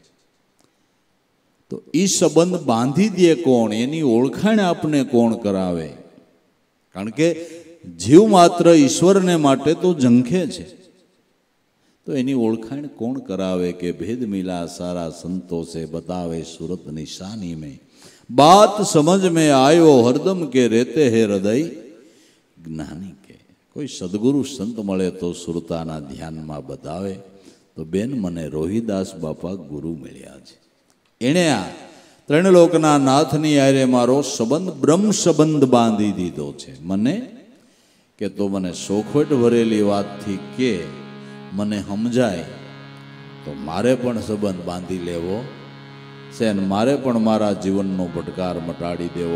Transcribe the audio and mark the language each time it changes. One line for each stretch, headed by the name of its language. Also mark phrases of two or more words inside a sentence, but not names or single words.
Gujarati: તો એ સંબંધ બાંધી દે કોણ? એની ઓળખાણ આપને કોણ કરાવે? કારણ કે જીવ માત્ર ઈશ્વરને માટે તો ઝંખે છે, તો એની ઓળખાણ કોણ કરાવે? કે ભેદ મિલા સારા સંતો
Hindi: से बतावे सूरत निशानी में, बात समझ में आयो हरदम के रहते हैं हृदय ज्ञानी के.
Gujarati: કોઈ સદગુરુ સંત મળે તો સુરતાના ધ્યાનમાં બતાવે તો બેન મને રોહિદાસ બાપા ગુરુ મળ્યા છે. એણે આ ત્રણ લોકના નાથની આરે મારો સંબંધ બ્રહ્મ સંબંધ બાંધી દીધો છે. મને કે તો મને સોખવટ ભરેલી વાતથી કે મને સમજાય તો મારે પણ સંબંધ બાંધી લેવો છે અને મારે પણ મારા જીવનનો ભટકાર મટાડી દેવો.